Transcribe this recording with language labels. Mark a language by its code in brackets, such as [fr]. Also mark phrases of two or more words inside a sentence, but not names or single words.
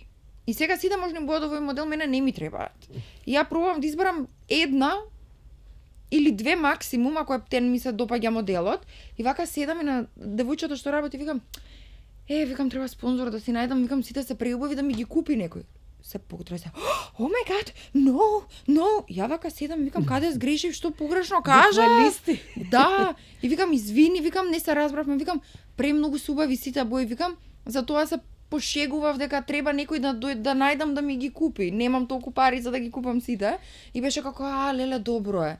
[mk] И сега сите можни бои од овој модел мене не ми требаат. И ја пробувам да изберам една или две максимум ако тен ми се допаѓа моделот и вака седам и на девојчето што работи викам викам треба спонзор да си најдам, викам сите се преубави да ми ги купи некој. Се потресе. [en] Oh my god, no. [mk] Ја вака седам, викам каде сгрешив, што погрешно кажа? Да. И викам извини, викам не се разбравме, викам премногу се убави сите бои, викам затоа се пошегував дека треба некој да најдам да ми ги купи. Немам толку пари за да ги купам сите. И беше како леле добро е.